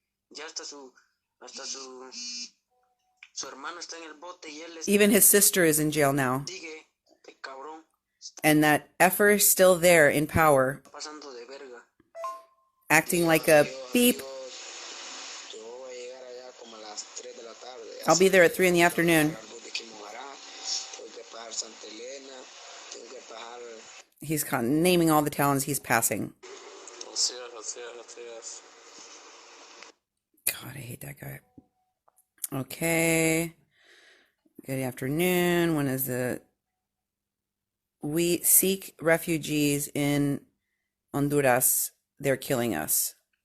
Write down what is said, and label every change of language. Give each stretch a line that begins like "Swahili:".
Spanish: Ya hasta su hermano está en el bote y él
English: Even his sister is in jail now.
Spanish: sigue de cabrón.
English: And that effer is still there in power,
Spanish: Pasando de verga.
English: acting like a beep.
Spanish: Yo voy a llegar allá como a las 3 de la tarde.
English: I'll be there at 3 in the afternoon.
Spanish: De Quimojará, tengo que pasar Santa Elena, tengo que pasar.
English: He's naming all the towns he's passing.
Spanish: Así es.
English: God, I hate that guy. Okay. Good afternoon. When is the... We seek refugees in Honduras. They're killing us.